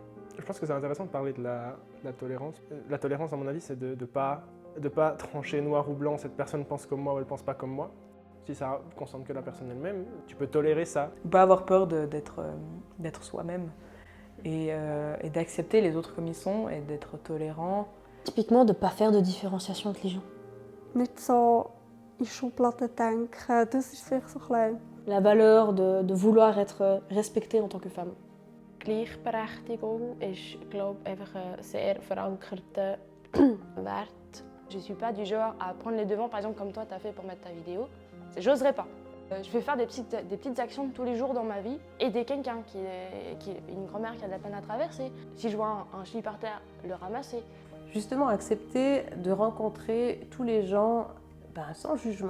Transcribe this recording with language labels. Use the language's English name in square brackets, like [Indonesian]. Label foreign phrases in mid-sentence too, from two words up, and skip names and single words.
[French] Je pense que c'est intéressant de parler de la tolérance. La tolérance, à mon avis, c'est de ne pas trancher noir ou blanc, cette personne pense comme moi ou elle pense pas comme moi. Si ça ne concerne que la personne elle-même, tu peux tolérer ça. Pas avoir peur d'être soi-même et d'accepter les autres comme ils sont et d'être tolérant. Typiquement, de ne pas faire de différenciation entre les gens. [German] Nicht so in Schubladen denken, das ist vielleicht so klein. [French] La valeur de vouloir être respectée en tant que femme. [German] Gleichberechtigung ist, glaube ich, einfach ein sehr verankerter Wert. [French] Je suis pas du genre à prendre les devants, par exemple comme toi tu as fait pour mettre ta vidéo. J'oserais pas. Je vais faire des petites actions tous les jours dans ma vie, aider quelqu'un une grand-mère qui a de la peine à traverser. Si je vois un chili par terre, le ramasser. Justement, accepter de rencontrer tous les gens sans jugement.